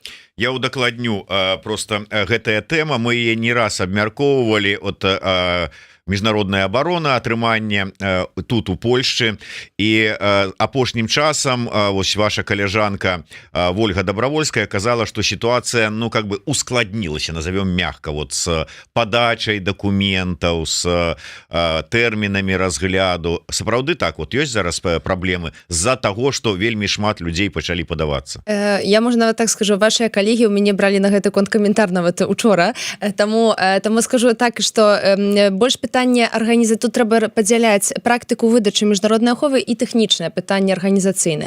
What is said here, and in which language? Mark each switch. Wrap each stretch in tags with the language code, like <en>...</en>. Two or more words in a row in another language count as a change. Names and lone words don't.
<be>Я удакладню просто гэтая тэма, мы яе не раз абмяркоўвалі от міжнародная абарона, атрыманне тут у Польшчы, і апошнім часам вось ваша каляжанка Вольга Добровольская казала, што сітуацыя ну</be> <ru>как бы</ru> <be>ускладнілася,</be> <ru>назовем мягко, вот с</ru> <be>падачай дакументаў, с тэрмінамі разгляду. Сапраўды так, вот ёсць зараз праблемы з-за таго, што вельмі шмат людзей пачалі падавацца. Я, можа, нават так скажу, вашыя калегі ў мяне бралі на гэты конт каментар нават учора, таму скажу так, што больш пытанне арганізацыі, тут трэба падзяляць практыку выдачы міжнароднай аховы і тэхнічнае пытанне арганізацыйнае.</be>